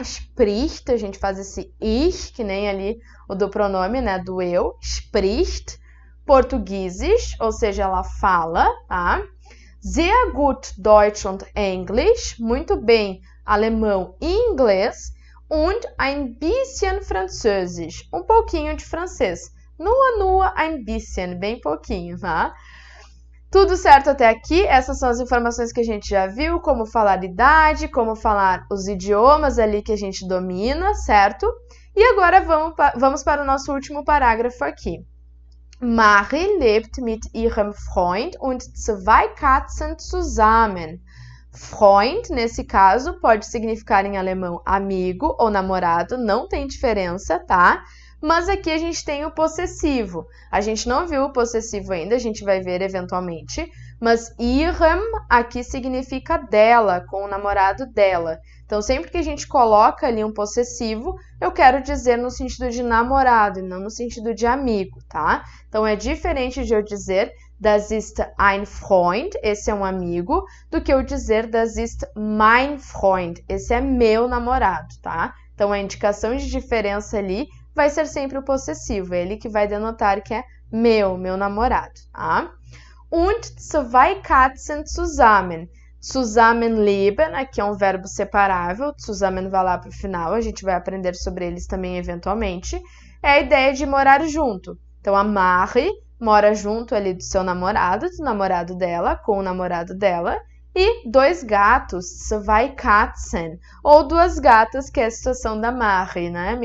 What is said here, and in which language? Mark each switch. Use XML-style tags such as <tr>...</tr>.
<pt>Spricht, a gente faz esse ich, que nem ali o do pronome, né? Do eu. Spricht. Portugiesisch, ou seja, ela fala, tá?</pt> <de>Sehr gut Deutsch und Englisch,</de> <pt>muito bem alemão e inglês.</pt> <de>Und ein bisschen Französisch,</de> <pt>um pouquinho de francês. Nua,</pt> <de>ein bisschen,</de> <pt>bem pouquinho, tá? Tudo certo até aqui? Essas são as informações que a gente já viu, como falar idade, como falar os idiomas ali que a gente domina, certo? E agora vamos para o nosso último parágrafo aqui.</pt> <de>Mache lebt mit ihrem Freund und 2 Katzen zusammen.</de> <pt>Freund, nesse caso, pode significar em alemão amigo ou namorado, não tem diferença, tá? Mas aqui a gente tem o possessivo. A gente não viu o possessivo ainda, a gente vai ver eventualmente. Mas ihrem aqui significa dela, com o namorado dela. Então, sempre que a gente coloca ali um possessivo, eu quero dizer no sentido de namorado e não no sentido de amigo, tá? Então, é diferente de eu dizer</pt> <de>das ist ein Freund,</de> <pt>esse é um amigo, do que eu dizer</pt> <de>das ist mein Freund,</de> <pt>esse é meu namorado, tá? Então, a indicação de diferença ali vai ser sempre o possessivo, é ele que vai denotar que é meu namorado, tá?</pt> <de>Und zwei Katzen zusammen.</de> <pt>Zusammenleben, aqui é um verbo separável, zusammen vai lá para o final, a gente vai aprender sobre eles também eventualmente. É a ideia de morar junto. Então, a Marie mora junto ali do seu namorado, do namorado dela, com o namorado dela, e dois gatos,</pt> <de>zwei Katzen,</de> <pt>ou duas gatas, que é a situação da Marie, né?</pt>